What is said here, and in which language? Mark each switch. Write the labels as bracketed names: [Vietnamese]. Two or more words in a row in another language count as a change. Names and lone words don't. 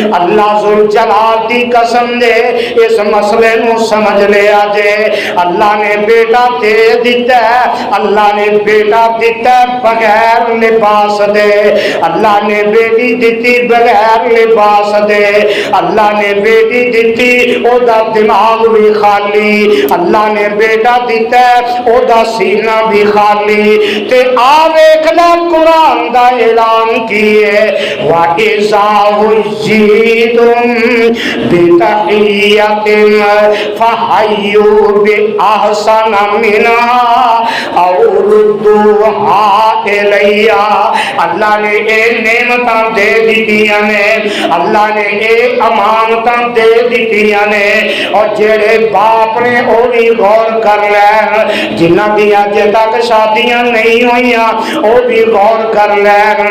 [Punjabi] اللہ ذوالجلال دی قسم دے اس مسئلے نوں سمجھ لیا جے اللہ نے بیٹا دے دتا ہے، اللہ نے بیٹا دتا بغیر لباس دے، اللہ نے بیٹی دتی بغیر لباس دے، اللہ نے بیٹی دتی اوہدا دماغ بھی خالی، اللہ نے بیٹا دتا اوہدا سینہ بھی خالی. تے آ ویکھ لا قرآن دا اعلان کیے [Arabic] وإذا حييتم بتحية فحيوا بأحسن منها أو ردوها إليها. [Punjabi] اللہ نے اے نعمتاں دے دتیاں نے، اللہ نے اے امانتاں دے دتیاں نے اور جہڑے باپ نے او بھی غور کر لین جنہاں دی اجے تک شادیاں نہیں ہوئیاں او بھی غور کر لین.